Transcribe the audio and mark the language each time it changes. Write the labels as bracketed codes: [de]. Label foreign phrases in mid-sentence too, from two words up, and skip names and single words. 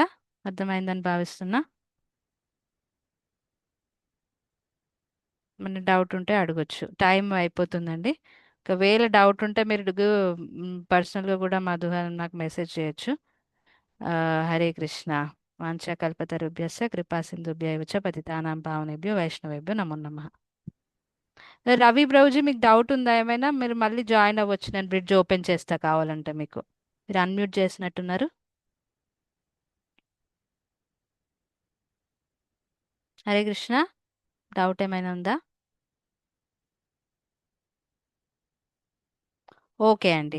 [te] అర్థమైందని భావిస్తున్నా. మన డౌట్ ఉంటే అడగొచ్చు. టైం అయిపోతుందండి. ఒకవేళ డౌట్ ఉంటే మీరు పర్సనల్గా కూడా నాకు మెసేజ్ చేయొచ్చు. [sa] ఆ, హరే కృష్ణ. వాంఛాకల్పతరుభ్యస్య కృపా సింధుభ్యైవ చ పతితానాం పావనేభ్యో వైష్ణవేభ్యో నమో నమః. [te] రవి బ్రౌజీ, మీకు డౌట్ ఉందా ఏమైనా? మీరు మళ్ళీ జాయిన్ అవ్వచ్చు, నేను బ్రిడ్జ్ ఓపెన్ చేస్తా కావాలంటే మీకు. మీరు అన్మ్యూట్ చేసినట్టున్నారు. హరే కృష్ణ. డౌట్ ఏమైనా ఉందా? ఓకే అండి.